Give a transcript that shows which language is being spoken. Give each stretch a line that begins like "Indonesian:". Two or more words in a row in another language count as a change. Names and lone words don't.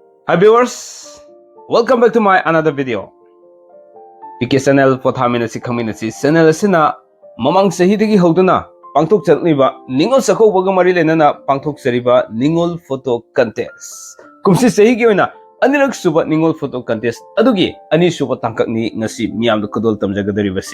English: Hi viewers, welcome back to my another video.
Manipuri: PK channel POTHAMINASI KHANGMINASI channel asina mamang sahi dagi hoduna pangthok chatliba ningol sakhobaga mari lenana pangthok chariba ningol
English: photo contest.
Manipuri: Kumsi sahi gi oina anirak suba ningol
English: photo contest
Manipuri: adugi ani suba tangkak ni ngasi miyam da kudol tamjagadari basi.